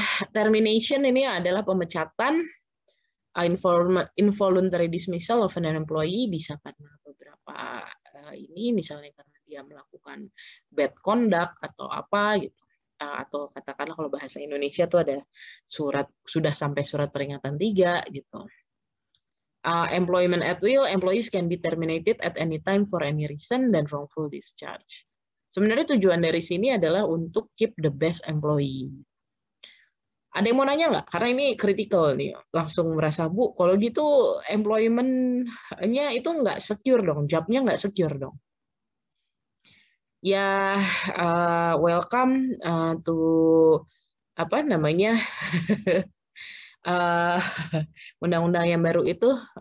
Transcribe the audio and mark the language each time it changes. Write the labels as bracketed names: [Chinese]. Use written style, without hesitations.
[Indonesian] Termination ini adalah pemecatan, [English] involuntary dismissal of an employee, [Indonesian] bisa karena beberapa ini misalnya karena dia melakukan bad conduct atau apa gitu, atau katakanlah kalau bahasa Indonesia tuh ada sudah sampai surat peringatan 3 gitu. [English] Employment at will, employees can be terminated at any time for any reason, dan wrongful discharge. [Indonesian] Sebenarnya tujuan dari sini adalah untuk [English] keep the best employee. [Indonesian] Ada yang mau nanya nggak? Karena ini kritikal nih. Langsung merasa, Bu, kalau gitu employment-nya itu nggak secure dong, job-nya nggak secure dong. Ya, welcome to apa namanya undang-undang yang baru itu.